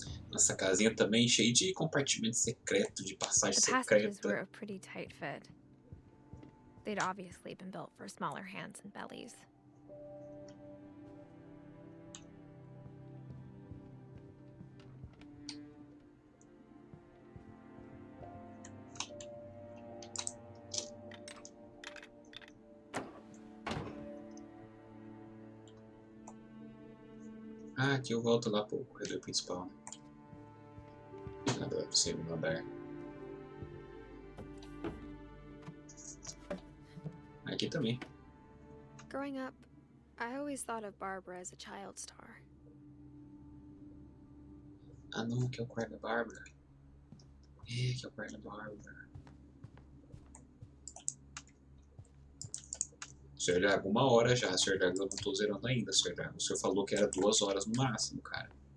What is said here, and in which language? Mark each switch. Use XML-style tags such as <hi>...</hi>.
<pt>Nossa casinha também cheia de compartimento secreto, de passagem</pt> <en>The passages</en> <pt>secreta.</pt> <en>were a pretty tight fit. They'd obviously been built for smaller hands and bellies.</en> <pt>Ah, aqui eu volto lá pro corredor principal. Nada pro segundo andar. Aqui também.</pt> <en>Growing up, I always thought of Barbara as a child star.</en> <pt>Ah não, aqui é o quarto da Bárbara. É, aqui é o quarto da Bárbara. Sr. Drago, 1 hora já, Sr. Drago, eu não tô zerando ainda, Sr. Drago. O senhor falou que era 2 horas no máximo, cara.</pt>